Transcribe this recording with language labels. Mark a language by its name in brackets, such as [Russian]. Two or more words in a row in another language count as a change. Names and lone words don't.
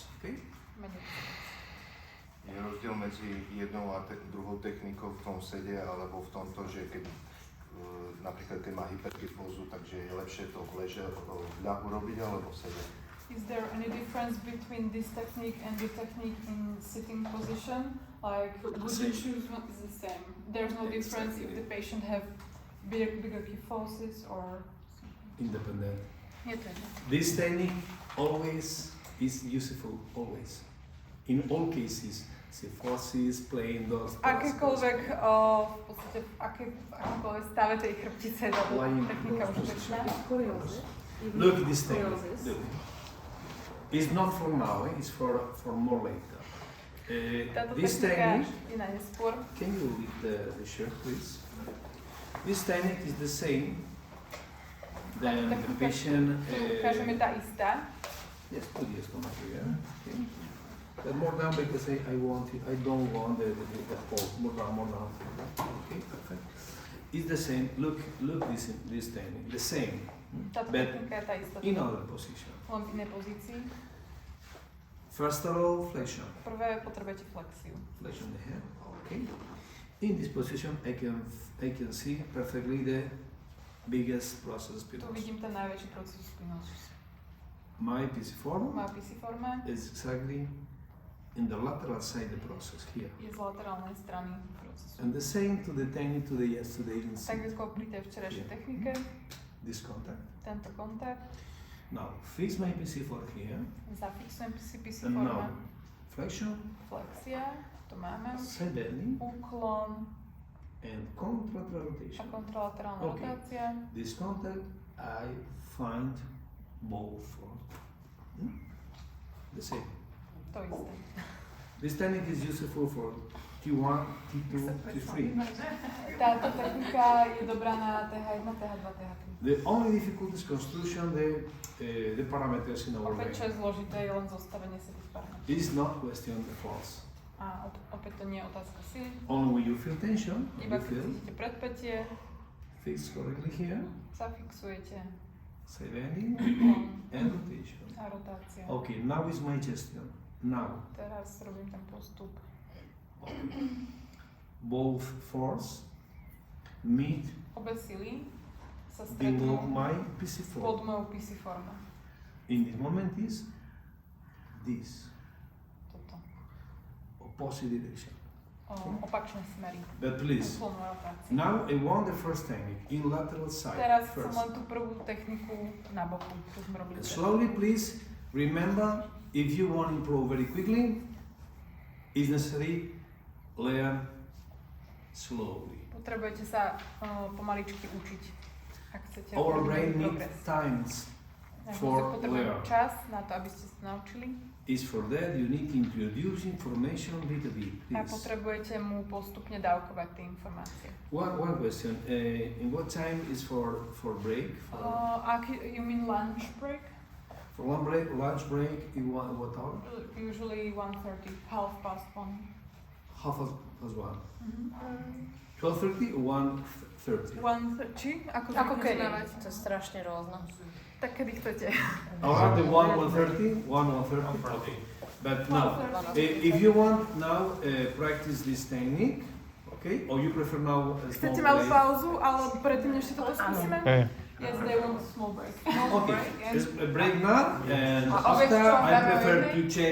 [English] Okay? [Slovak] Menej. Je rozdiel medzi jednou a druhou technikou v tom sede alebo v tomto, že keď napríklad keď má hyperkyfózu, takže je lepšie to v ľahu robiť alebo v sede? [English] Is there any difference between this technique and the technique in sitting position? Like, would you Same. choose one? Is the same. There's no difference if the patient have bigger kyphosis or. Independent. [Slovak] Je to jedno. [English] This technique always is useful, always. In all cases, kyphosis, plain doors, [Slovak] Akékoľvek, v podstate v akékoľvek stave tej chrbtice je táto [English] Lying [Slovak] technika [English] doors, [Slovak] užitočná. Skoliózy. [English] Look this technique. Scoliosis. Look. It's not for now, it's for more later. [Slovak] Táto [English] This [Slovak] technika [English] technique, [Slovak] je na neskôr. [English] can you read the shirt, please? This technique is the same than the patient. [Slovak] Ukážeme tá istá. [English] Yes, put yes, come over here. Okay. But more down because I don't want the pulse. More down. Okay, perfect. It's the same. Look this technique. The same. [Slovak] Táto [English] But [Slovak] technika je tá istá. [English] in other position. [Slovak] Len v inej pozícii. [English] First of all, flexion. [Slovak] Prvé potrebujete flexiu. [English] Flexion the head. Okay. In this position, I can see perfectly the biggest process [Slovak] Tu [English] spinosus. [Slovak] vidím ten najväčší proces spinosus. [English] My pisiform [Slovak] Má pisiforme, [English] is exactly in the lateral side of the process here. [Slovak] je z laterálnej strany procesu. [English] And the same to the technique to the yesterday in [Slovak] Tak ako pri tej včerajšej [English] Yeah. [Slovak] technike, [English] this contact. [Slovak] tento kontakt, [English] Now fix my PC4 here [Slovak] zafixujem si [English] and now [Slovak] pisiforme, [English] flexion, [Slovak] flexia, to máme, [English] side bending [Slovak] úklon [English] and contralateral [Slovak] a [English] rotation. [Slovak] kontralaterálna [English] Okay. [Slovak] rotácia. [English] This contact I find both for the same. [Slovak] To isté. [English] This technique is useful for T1, T2, T3. [Slovak] Táto technika je dobrá na TH1, TH2, TH3. [English] The only difficult is construction the parameters in our [Slovak] Opäť, čo [English] brain. [Slovak] je zložité, je len zostavenie sa tých parametrov. [English] It's not question of force. [Slovak] A opäť to nie je otázka sily, [English] Only when you feel tension, [Slovak] iba [English] you [Slovak] keď [English] feel [Slovak] cítite predpätie, [English] fix correctly here, [Slovak] zafixujete [English] side bending [Slovak] úklon [English] and rotation. [Slovak] a rotácia. [English] Okay, now is my gesture. Now, [Slovak] Teraz robím ten postup. [English] both force meet [Slovak] Obe sily sa [English] below [Slovak] stretnú [English] my [Slovak] pod [English] PC4. [Slovak] mojou pisiformou. [English] In this moment is this [Slovak] Toto. [English] opposite direction. [Slovak] Opačné smery. [English] But please, [Slovak] Úklon a rotácia. [English] now I want the first technique in lateral side [Slovak] Teraz chcem [English] first. [Slovak] len tú prvú techniku na boku, čo sme robili. [English] And slowly, please remember, if you want to improve very quickly, it's necessary learn slowly. [Slovak] Potrebujete sa pomaličky učiť, ak chcete [English] Our [Slovak] robiť [English] brain needs [Slovak] progres. [English] times. [Slovak] Náš [English] for [Slovak] mozog potrebuje [English] learn. [Slovak] čas na to, aby ste sa naučili [English] Is for that you need to introduce information bit by bit. [Slovak] a [English] Please. [Slovak] potrebujete mu postupne dávkovať tie informácie. [English] One question. In what time is for break? You mean lunch break? For lunch break in what hour? Usually 1:30, 1:30. Half past one. Mhm. 12:30 or 1:30? 1:30? [Slovak] Ako Ako zvyknete kedy? To je strašne rôzno. Tak kedy chcete. [English] Around the 1:30? 1:30? Okay. But now, if you want now practice this technique, okay? Or you prefer now a small [Slovak] Chcete malú [English] break? [Slovak] pauzu, ale predtým, než si toto skúsime? [English] Yes, they want a small break. Okay, Yes. a break now, and [Slovak] A obed [English] after [Slovak] čo [English] I [Slovak] dáme o [English] prefer [Slovak] jednej? [English] to check